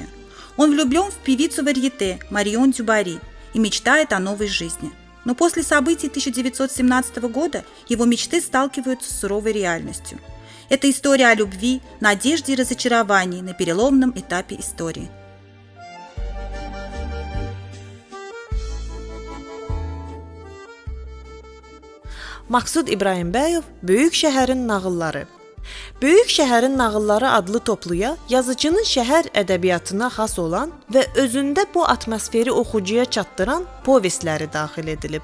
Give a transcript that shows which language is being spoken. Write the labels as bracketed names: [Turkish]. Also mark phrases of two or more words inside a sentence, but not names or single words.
[Russian] Он влюблен в певицу варьете Марион Дюбарри и мечтает о новой жизни. Но после событий 1917 года его мечты сталкиваются с суровой реальностью. Это история о любви, надежде и разочаровании на переломном этапе истории. [Azerbaijani] Maqsud İbrahimbəyov Böyük şəhərin nağılları. Böyük şəhərin nağılları adlı topluya yazıcının şəhər ədəbiyyatına xas olan və özündə bu atmosferi oxucuya çatdıran povestləri daxil edilib.